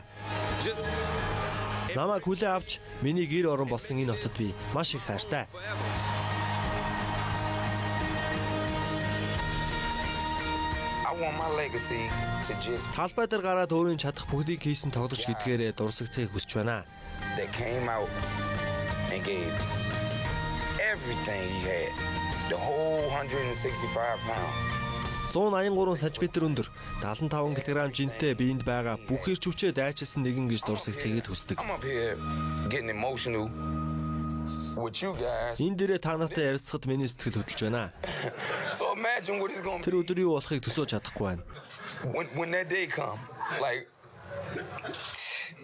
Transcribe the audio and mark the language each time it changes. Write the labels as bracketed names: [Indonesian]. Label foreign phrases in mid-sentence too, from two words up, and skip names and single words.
[Mongolian] Намайг хүлээн авч миний гэр орон болсон энэ хотод би маш их хайртай. Талбай дээр гараад өөрийн чадах бүгдийг хийсэн тоглож гэдгээрээ дурсагдахыг хүсэж байна. [English] They came out and gave everything he had. The whole 165 pounds. [Mongolian] 183 сантиметр өндөр, 75 кг жинтэй биеинд байгаа бүх эрч хүчээ дайчилсан нэгэн гэж дурсагдахыг хүсдэг. [English] I'm up here getting emotional with you guys. [Mongolian] Энэ дээрээ та нартай ярилцахад миний сэтгэл хөдлөж байна. [English] So imagine what it's going to be. [Mongolian] Тэр өдөр юу болохыг төсөөж чадахгүй байна. [English] When that day come, like